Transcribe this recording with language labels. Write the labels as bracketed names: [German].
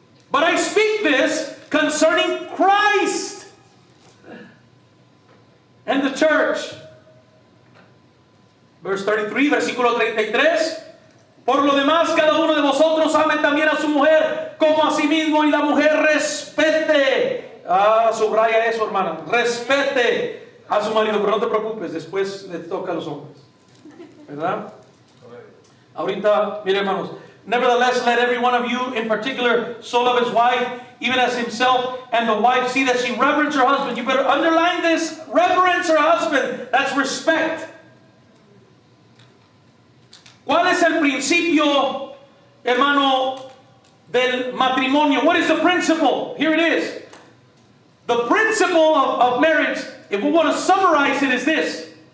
[English] But I speak this concerning Christ and the church. Verse 33, [Spanish] versículo 33. Por lo demás, cada uno de vosotros ame también a su mujer como a sí mismo, y la mujer respete. Subraya eso, hermana. Respete a su marido, pero no te preocupes, después le toca a los hombres, ¿verdad? Ahorita, miren, hermanos, [English] Nevertheless, let every one of you in particular so love his wife, even as himself, and the wife see that she reverence her husband. You better underline this, reverence her husband. That's respect. [Spanish] ¿Cuál es el principio, hermano, del matrimonio? [English] What is the principle? Here it is. The principle of marriage, if we want to summarize it, is this.